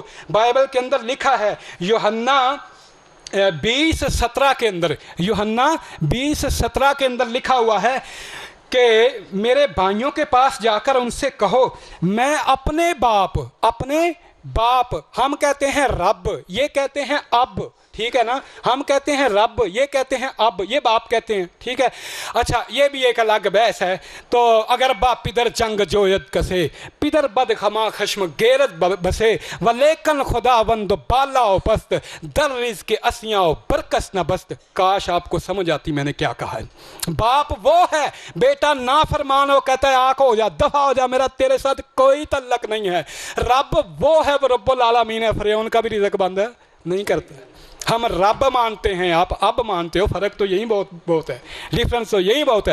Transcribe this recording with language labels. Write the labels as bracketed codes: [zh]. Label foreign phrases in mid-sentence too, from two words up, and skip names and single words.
[ur] بائبل کے اندر لکھا ہے یوحنا 20:17 کے اندر, یوحنا 20:17 کے اندر لکھا ہوا ہے کہ میرے بھائیوں کے پاس جا کر ان سے کہو, میں اپنے باپ, ہم کہتے ہیں رب, یہ کہتے ہیں اب, ٹھیک ہے نا, ہم کہتے ہیں رب, یہ کہتے ہیں اب, یہ باپ کہتے ہیں, ٹھیک ہے. اچھا, یہ بھی ایک الگ بحث ہے. [fa] تو اگر باپ پدر چنگ جوید کسے, پدر بد خما خشم غیرت بسے, ولیکن خدا وند بالا و پست, در رزق کے اسیاں و برکس نہ بست. [ur] کاش آپ کو سمجھ آتی میں نے کیا کہا ہے. باپ وہ ہے, بیٹا نافرمان ہو کہتا ہے آنکھ ہو جا, دفع ہو جا, میرا تیرے ساتھ کوئی تعلق نہیں ہے. رب وہ ہے, وہ [ar] رب العالمین [ur] ہے. فرعون کا بھی رزق بند نہیں کرتا. ہم رب مانتے ہیں, آپ اب مانتے ہو, فرق تو یہی بہت ہے, ڈفرنس تو یہی بہت ہے.